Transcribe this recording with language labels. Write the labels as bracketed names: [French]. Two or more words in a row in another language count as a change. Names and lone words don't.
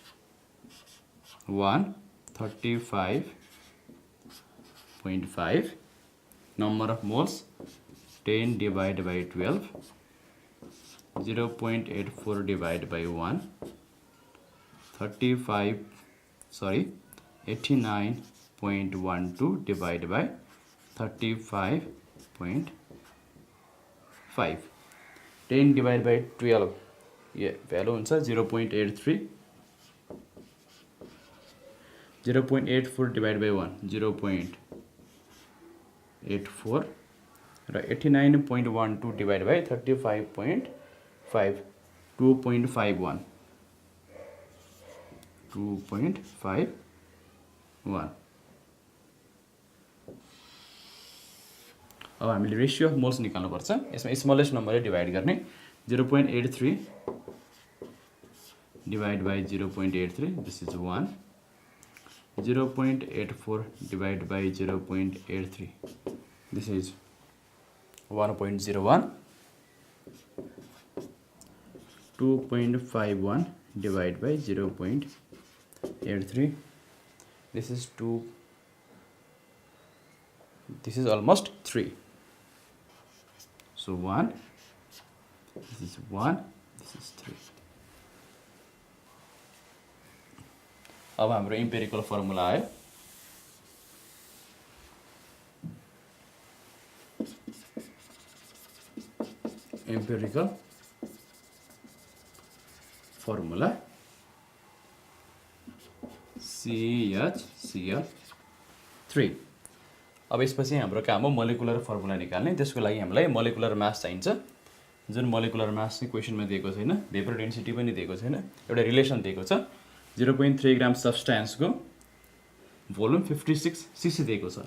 [English] 135.5 number of moles 10 divided by 12 0.84 divided by 1 89.12 divided by 35.5 10 divided by 12 yeah value हुन्छ 0.83 0.84 divided by 1 0.84 र 89.12 divided by 35.5 [Nepali] 2.51 अब हामीले [English] ratio of moles [Nepali] निकाल्नु पर्छ यसमा [English] smallest number [Nepali] डिवाइड गर्ने 0.83 [English] divided by 0.83 this is 1 0.84 divided by 0.83 this is 1.01 2.51 divided by 0.83. This is 2. This is almost 3. So 1. This is 1. This is 3. [Nepali] अब हाम्रो [English] empirical formula [Nepali] आयो. [English] Emperical formula CHCl3. [Nepali] अब यसपछि हाम्रो काम हो [English] molecular formula [Nepali] निकाल्ने. त्यसको लागि हामीलाई [English] molecular mass [Nepali] चाहिन्छ. जुन [English] molecular mass [Nepali] चाहिँ क्वेशनमा दिएको छैन, [English] vapour density [Nepali] पनि दिएको छैन, एउटा रिलेसन दिएको छ. 0.3 ग्राम [English] substance volume [Nepali] 56 सीसी दिएको छ.